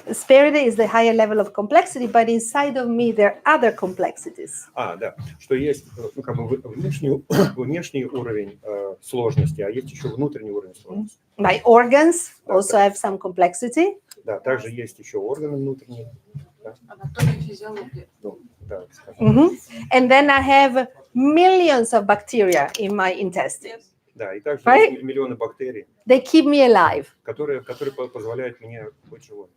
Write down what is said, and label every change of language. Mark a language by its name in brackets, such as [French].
[English] Spirit is the higher level of complexity, but inside of me there are other complexities. [Russian] Да, что есть как бы внешний уровень сложности, а есть еще внутренний уровень сложности. [English] My organs also have some complexity. [Russian] Да, также есть еще органы внутренние. Да. Анатомия, физиология. Ну, да, скажем. [English] And then I have millions of bacteria in my intestines. [Russian] Да, и также [English] Right? [Russian] есть миллионы бактерий, [English] They keep me alive. [Russian] которые позволяют мне быть живой.